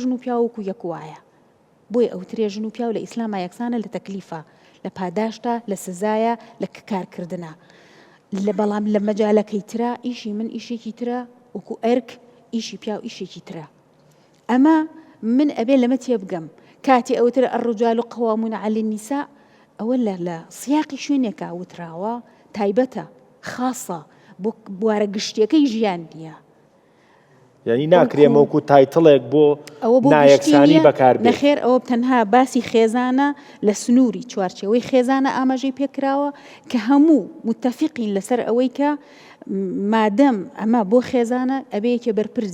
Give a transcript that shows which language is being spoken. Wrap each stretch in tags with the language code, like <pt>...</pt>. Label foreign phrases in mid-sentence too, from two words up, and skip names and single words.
<ckb>و پیاوەکو یەک وایە بۆی ئەوترێ ژن و پیاو لە ئیسلامە یەکسانە لە تەکلیفە لە پاداشتە لە سزایە لە کارکردنە لە بەڵام لە مەجالەکەی ترا ئیشی من ئیشێکی ترە وەکو ئەرک ئیشی پیاو ئیشێکی ترە ئەمە من ئەبێ لەمە تێ بگەم کاتی ئەوتر</ckb> <ar>الرجال قوامون على النساء</ar> <ckb>ئەوە لە سیاقی شوێنێکە وتراوە تایبەتە خاصە بۆ بوارە گشتیەکەی ژیان نییە یعنی ناکرێمە وەکو تایتڵێک بۆ نایەکسانی بەکاربێت نەخێر ئەوە تەنها باسی خێزانە لە سنووری چوارچێوەی خێزانە ئاماژەی پێکراوە کە هەموو متتەفقین لەسەر ئەوەی کە مادەم ئەمە بۆ خێزانە ئەبەیەکێ بەرپرس</ckb>